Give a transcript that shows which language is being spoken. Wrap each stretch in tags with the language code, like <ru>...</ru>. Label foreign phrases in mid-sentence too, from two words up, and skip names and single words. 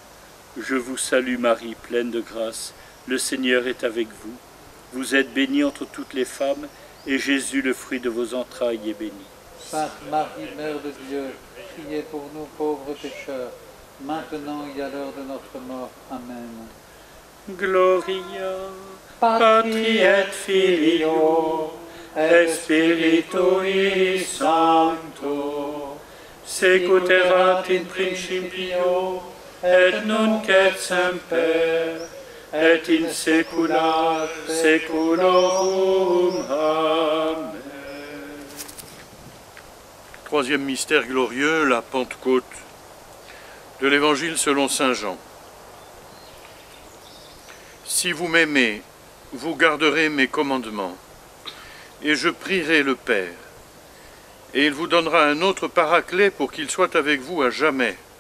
<fr>Je vous salue Marie, pleine de grâce. Le Seigneur est avec vous. Vous êtes bénie entre toutes les femmes, et Jésus, le fruit de vos entrailles, est béni. Sainte Marie, Mère de Dieu, priez pour nous pauvres pécheurs, maintenant et à l'heure de notre mort. Amen.</fr> <la>Gloria Patri et Filio et Spiritui Sancto, secuterat in principio, et nunc et semper, et in saecula saeculorum.</la> <fr>Amen. Troisième mystère glorieux, la Pentecôte de l'Évangile selon saint Jean. Si vous m'aimez, vous garderez mes commandements, et je prierai le Père, et il vous donnera un autre paraclet pour qu'il soit avec vous à jamais.</fr>